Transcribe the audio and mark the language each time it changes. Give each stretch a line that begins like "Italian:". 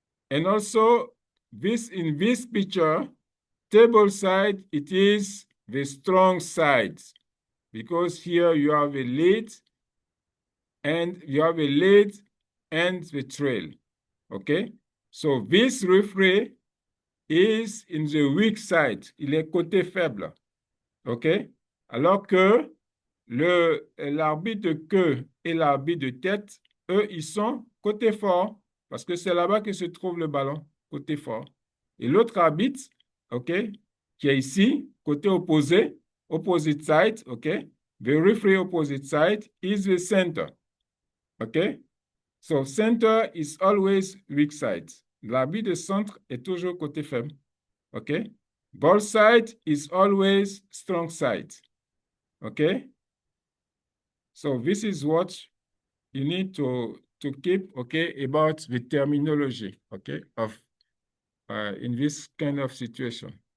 English: And also this in this picture, table side, it is the strong side, because here you have a lead and you have a lead and the trail, okay? So this referee is in the weak side.
French: Il est côté faible. OK? Alors que l'arbitre de queue et l'arbitre de tête, eux, ils sont côté fort. Parce que c'est là-bas que se trouve le ballon, côté fort. Et l'autre arbitre, OK, qui est ici, côté opposé, opposite side, OK?
English: The referee opposite side is the center. OK? So center is always weak side.
French: L'arbitre de centre est toujours côté faible. OK?
English: Ball side is always strong side. OK? So this is what you need to keep, okay, about the terminology, okay, of in this kind of situation.